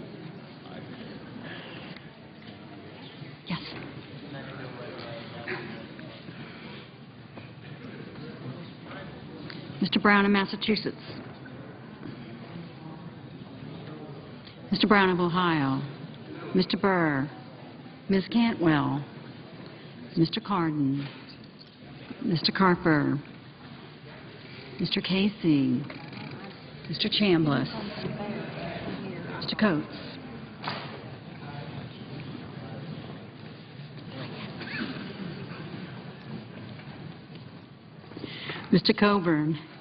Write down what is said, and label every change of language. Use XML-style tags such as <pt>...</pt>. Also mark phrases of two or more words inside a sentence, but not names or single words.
<en>Yes. Mr. Brown of Massachusetts. Mr. Brown of Ohio. Mr. Burr. Ms. Cantwell. Mr. Cardin. Mr. Carper. Mr. Casey. Mr. Chambliss. Mr. Coates. Mr. Coburn.</en>